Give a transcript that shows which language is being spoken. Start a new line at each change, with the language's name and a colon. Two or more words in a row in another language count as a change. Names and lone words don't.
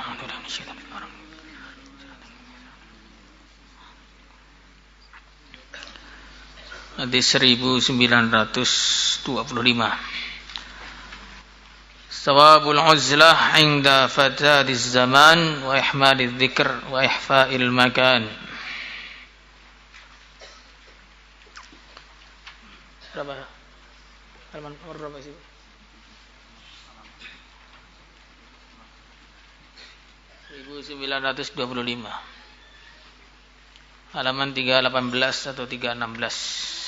Indonesian: Hadis 1925.
Arabic: ثواب العزلة عند فساد الزمان وإهمال الذكر وإخفاء المكان.
Indonesian: Berapa? Halaman nomor berapa sih? (1925) halaman 318 atau 316.